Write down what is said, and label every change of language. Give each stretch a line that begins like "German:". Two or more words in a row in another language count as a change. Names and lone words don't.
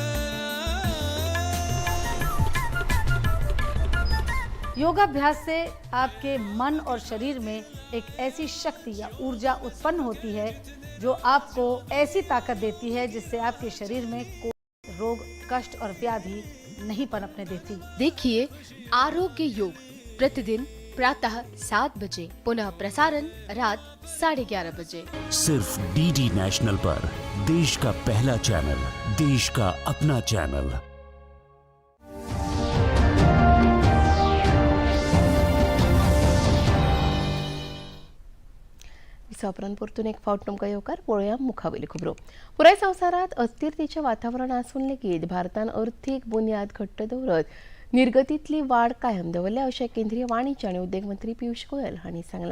Hindi: योगाभ्यास से आपके मन और शरीर में एक ऐसी शक्ति या ऊर्जा उत्पन्न होती है जो आपको ऐसी ताकत देती है जिससे आपके शरीर में कोई रोग, कष्ट और व्याधि नहीं पनपने देती. देखिए आरोग्य योग प्रतिदिन प्रातः 7 बजे, पुनः प्रसारण रात 11:30 बजे, सिर्फ DD नेशनल पर. देश का पहला चैनल, देश का अपना चैनल.
Konkani: परतून एक फावट तुमकां येवकार पळोवया मुखावेली खबरो. पुराय संवसारात अस्थिरतेचें वातावरण आसून लेगीत भारतान अर्थीक बुन्याद घट्ट दवरत निर्गतींतली वाड कायम दवरल्या अशें केंद्रीय वाणिज्य आनी उद्देग मंत्री पियुष गोयल हांणी सांगलां.